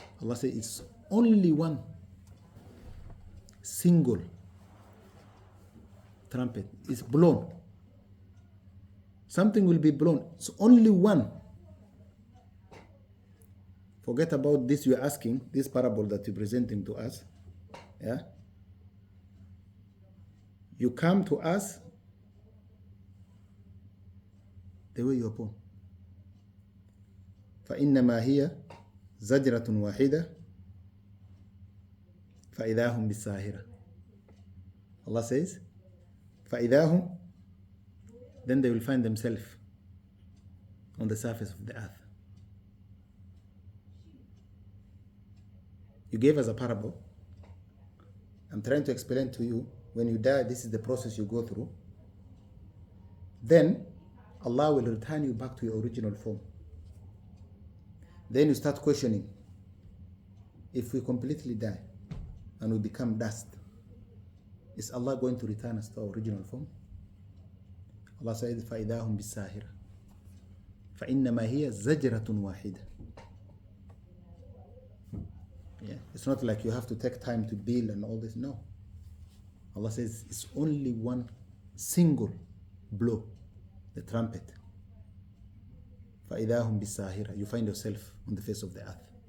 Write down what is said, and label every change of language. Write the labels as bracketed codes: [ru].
[en] Allah says it's only one single trumpet is blown. Something will be blown. It's only one. Forget about this you're asking, this parable that you're presenting to us. Yeah? You come to us the way you're born. [ar] فإنما هي زجرة واحدة فإذا هم بالساهرة. [en] Allah says, فإذا هم, then they will find themselves on the surface of the earth. You gave us a parable. I'm trying to explain to you, when you die, this is the process you go through. Then Allah will return you back to your original form. Then you start questioning, if we completely die and we become dust, is Allah going to return us to our original form? [ar] Allah says, فَإِذَا هُمْ بِالسَّاهِرَةِ فَإِنَّمَا هِيَ زَجْرَةٌ وَاحِدَةٌ. [en] Yeah. It's not like you have to take time to build and all this. No. Allah says it's only one single blow, the trumpet. [ar] فَإِذَا هُمْ بِالسَّاهِرَةِ. [en] You find yourself on the face of the earth.